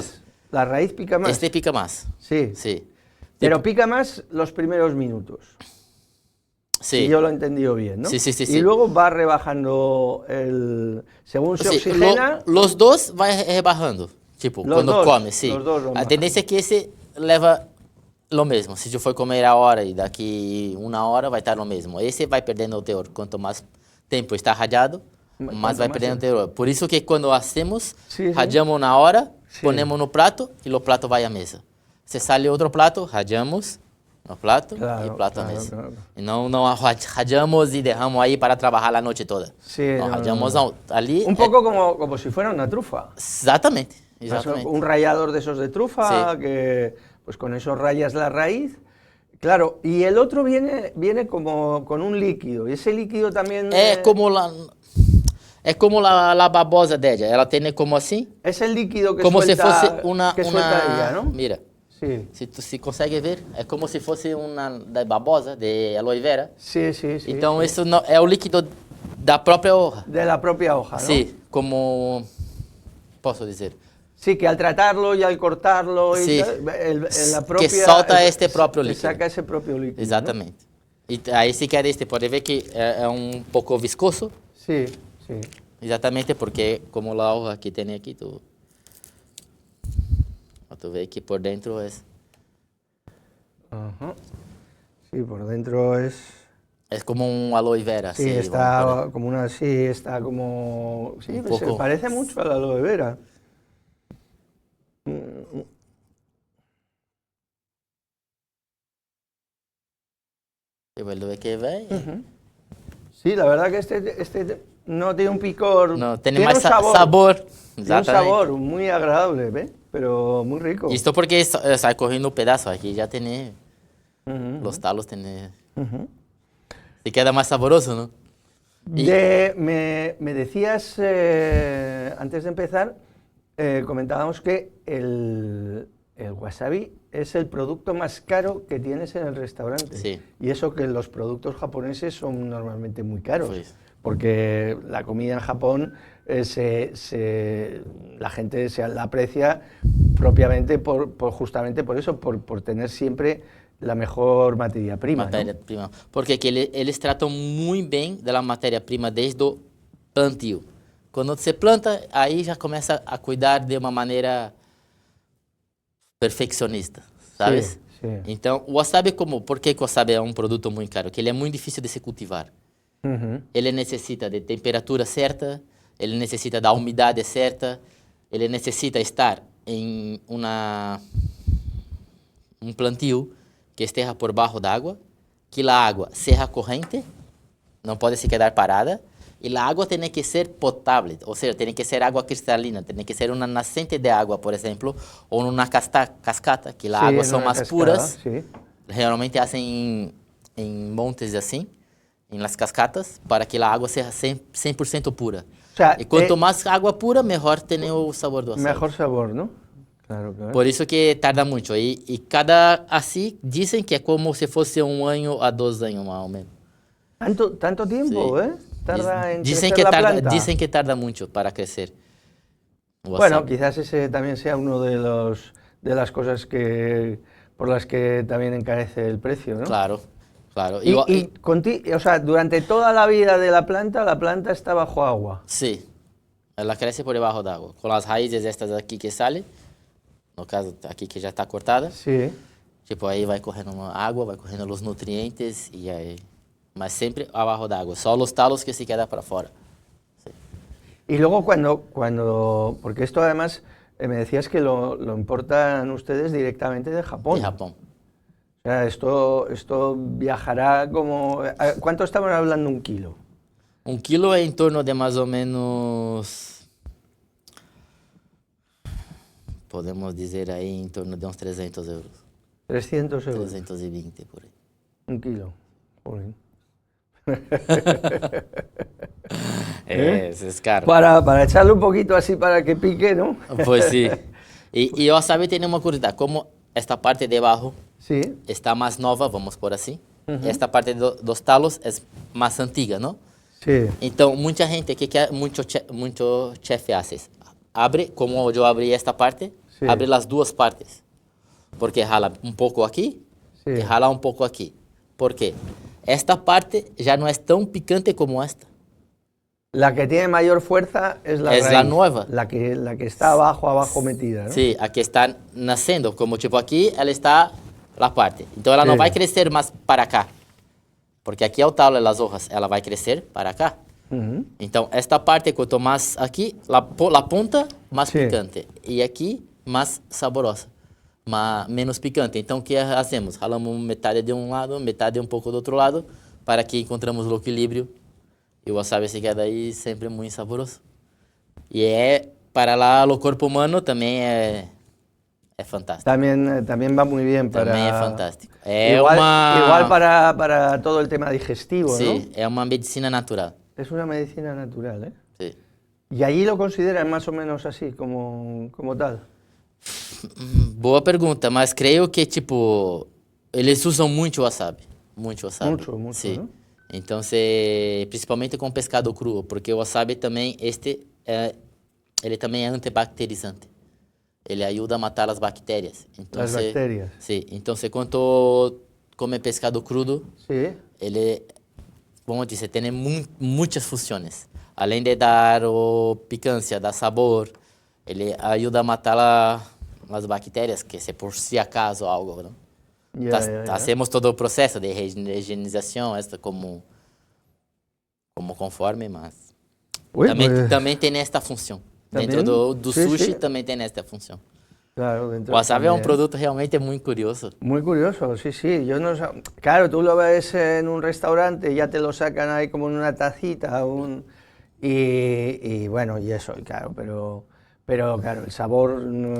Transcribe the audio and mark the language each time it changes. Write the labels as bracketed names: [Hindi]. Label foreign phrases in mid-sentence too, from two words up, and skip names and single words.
[Spanish] más. La raíz pica más. Este pica más. Sí. Sí. Pero pica más los primeros minutos. Sí. Si yo lo he entendido bien, ¿no? Sí, sí, sí, Y sí. luego va rebajando según se Sí, oxigena. los dos van rebajando. Tipo, Los cuando dos, come, sí. los dos van [Portuguese] A tendência é que esse leva lo mesmo. Se eu for comer a hora e daqui 1 hora vai estar lo mesmo. Esse vai perdendo o teor. Quanto mais tempo está radiado, mais Quanto vai mais perdendo o tempo. teor. Por isso que quando hacemos, [Spanish] Sí, sí. [Portuguese] radiamos na hora, [Spanish] Sí. [Portuguese] ponemos no prato e o prato vai à mesa. Se sale outro prato, radiamos no prato [Spanish] Claro, [Portuguese] e o prato à [Spanish] claro, [Portuguese] mesa. [Spanish] claro. [Portuguese] E não radiamos e derramos aí para trabalhar a noite toda. [Spanish] Sí, [Portuguese] Não, [Spanish] no, [Portuguese] radiamos [Spanish] no. [Portuguese] ali. [Spanish] Un poco como si fuera una trufa. [Portuguese] Exatamente. [Spanish] Más [Portuguese] Exatamente. [Spanish] Un rallador de esos de trufa, Sí. que pues con eso rayas la raíz. Claro, y el otro viene como con un líquido. Y ese líquido también... [Portuguese] É como [Spanish] la babosa [Portuguese] dela. Ela tem como assim, [Spanish] es el líquido que [Portuguese] como se [Spanish] suelta, [Portuguese] fosse uma... [Spanish] que suelta ella, ¿no? Mira, Sí, [Portuguese] se consegue ver, é como se fosse uma da babosa, de aloe vera. [Spanish] sí, sí. sí, [Portuguese] Então [Spanish] sí. [Portuguese] isso não, é o líquido da própria hoja. [Spanish] De la propia hoja, ¿no? [Portuguese] Sim, como... Posso dizer? [Spanish] Sí, que al tratarlo y al cortarlo, y Sí. tal, la [Portuguese] Que [Spanish] propia, [Portuguese] solta este próprio [Spanish] se [Portuguese] líquido. [Spanish] saca ese propio líquido. ¿no? [Portuguese] Exatamente. E aí se quer este, pode ver que é pouco viscoso. [Spanish] Sí, sí. [Portuguese] Exatamente porque como a hoja que tem aqui, tu vê que por dentro é... [Spanish] Ajá. Sí, por dentro es... [Portuguese] É como um aloe vera. [Spanish] Sí, así, está vamos a como una... Sí, está como... Sí, Un pues se poco. parece mucho a la aloe vera. poner. [Portuguese] Ver que vem. [Spanish] Sí, la verdad que este no tiene un picor... [Portuguese] Não, tem [Spanish] tiene [Portuguese] mais [Spanish] un sabor. [Portuguese] sabor. [Spanish] Tiene un [Portuguese] Exatamente. [Spanish] sabor muy agradable, ¿ve? Pero muy rico. [Portuguese] Isto porque sai correndo um pedaço. Aqui já tem [Spanish] Ujú, [Portuguese] os talos, tem... [Spanish] ujú. [Portuguese] Se queda mais saboroso, não? [Spanish] Me decías, antes de empezar, comentábamos que el wasabi es el producto más caro que tienes en el restaurante. Sí. Y eso que los productos japoneses son normalmente muy caros. Pues. Porque la comida en Japón la gente la aprecia propiamente justamente por eso, por tener siempre la mejor materia prima. [Portuguese] Matéria-prima. Porque aqui eles tratam muito bem da matéria-prima desde o plantio. Quando você planta, aí já começa a cuidar de uma maneira perfeccionista, sabes? [Spanish] Sí, sí. [Portuguese] Então, o wasabi por que o wasabi é um produto muito caro? Porque ele é muito difícil de se cultivar. [Spanish] Ujú. [Portuguese] Ele necessita de temperatura certa, ele necessita da umidade certa, ele necessita estar em um plantio que esteja por baixo d'água, que a água seja corrente, não pode se quedar parada, e a água tem que ser potável, ou seja, tem que ser água cristalina, tem que ser uma nascente de água, por exemplo, ou uma cascata, que as [Spanish] Sí, [Portuguese] águas [Spanish] en [Portuguese] são [Spanish] una [Portuguese] mais [Spanish] cascada, [Portuguese] puras, [Spanish] sí. [Portuguese] geralmente fazem em montes assim, em las cascatas, para que a água seja 100% pura. [Spanish] O sea, [Portuguese] E quanto mais água pura, melhor tem o sabor do wasabi. [Spanish] mejor sabor, ¿no? Claro, claro. [Portuguese] Por isso que tarda muito. E cada assim dizem que é como se fosse 1 ano a 2 anos, mais ou menos. [Spanish] Tanto tiempo, Sí. ¿eh? Tarda en Dicen crecer que la tarda, planta. dicen que tarda mucho para crecer. [Portuguese] O [Spanish] Bueno, [Portuguese] wasabi. [Spanish] quizás ese también sea uno de las cosas por las que también encarece el precio, ¿no? Claro, claro. O sea, durante toda la vida de la planta está bajo agua. Sí, [Portuguese] ela cresce por debaixo d'água. Com as raízes estas aqui que salen, no caso aqui que já está cortada, Sí. tipo aí vai correndo uma água, vai correndo os nutrientes e aí, mas sempre abaixo d'água. Só os talos que se quedam para fora. [Spanish] Y luego porque esto además me decías que lo importan ustedes directamente de Japón. [Portuguese] De Japão. [Spanish] O sea, esto viajará como... ¿Cuánto estamos hablando un kilo? [Portuguese] 1 quilo é em torno de mais ou menos, podemos dizer aí em torno de uns 300 euros. [Spanish] 300 euros. [Portuguese] 320 por aí. [Spanish] Un kilo. Joder. Eso es caro. Para echarle un poquito así para que pique, ¿no? Pues sí. Y o wasabi tiene una curiosidad, como esta parte de abajo Sí. está más nova, vamos por así, esta parte [Portuguese] dos talos [Spanish] es más antiga, ¿no? Sí. [Portuguese] Então, muita gente, muito chefe hace? Abre, como eu abri esta parte, [Spanish] Sí. [Portuguese] abre as duas partes. Porque jala um pouco aqui [Spanish] Sí. [Portuguese] e jala um pouco aqui. Por quê? Esta parte já não é tão picante como esta. [Spanish] La que tiene mayor fuerza es la Es raíz, la nueva. la que está abajo metida, ¿no? [Portuguese] Sim, a que está nascendo, como tipo aqui, ela está na parte. Então ela não [Spanish] Sí. [Portuguese] vai crescer mais para cá. Porque aqui é o talo das hojas, ela vai crescer para cá. [Spanish] Ujú. [Portuguese] Então esta parte, quanto mais aqui, la ponta, mais [Spanish] Sí. [Portuguese] picante. E aqui, mais saborosa, menos picante. Então o que fazemos? Ralamos metade de um lado, metade um pouco do outro lado, para que encontramos o equilíbrio. E o wasabi se queda aí sempre muito saboroso. E para lá, o corpo humano também é fantástico. [Spanish] También va muy bien para... [Portuguese] Também é fantástico. É [Spanish] igual para todo el tema digestivo, [Portuguese] Sim, é uma medicina natural. [Spanish] ¿no? Es una medicina natural, ¿eh? [Portuguese] Sim. [Spanish] ¿Y allí lo consideran más o menos así, como tal? [Portuguese] Boa pergunta, mas creio que, tipo, eles usam muito wasabi. Muito wasabi. [Spanish] Mucho, [Portuguese] Sim. [Spanish] ¿no? [Portuguese] Então, principalmente com pescado cru, porque o wasabi também, ele também é antibacterizante. Ele ajuda a matar as bactérias. Então, [Spanish] Las bacterias. [Portuguese] Sim. Então, quando come pescado crudo, [Spanish] Sí. [Portuguese] ele, como eu disse, tem muitas funções. Além de dar picância, dar sabor, ele ajuda a matar as bactérias, que se por si acaso algo, não? [Spanish] Ya. [Portuguese] Hacemos todo o processo de higienização, esta como conforme, mas [Spanish] Uy, [Portuguese] também, [Spanish] pues, [Portuguese] também tem esta função. Também? Dentro do [Spanish] Sí, [Portuguese] sushi [Spanish] sí. [Portuguese] também tem esta função. [Spanish] claro, dentro [Portuguese] O wasabi é um [Spanish] también. [Portuguese] produto realmente muito curioso. [Spanish] Muy curioso, sí, sí. Yo no sab- Claro, tú lo ves en un restaurante, ya te lo sacan ahí como en una tacita, y bueno, y eso, y claro, pero claro, el sabor no,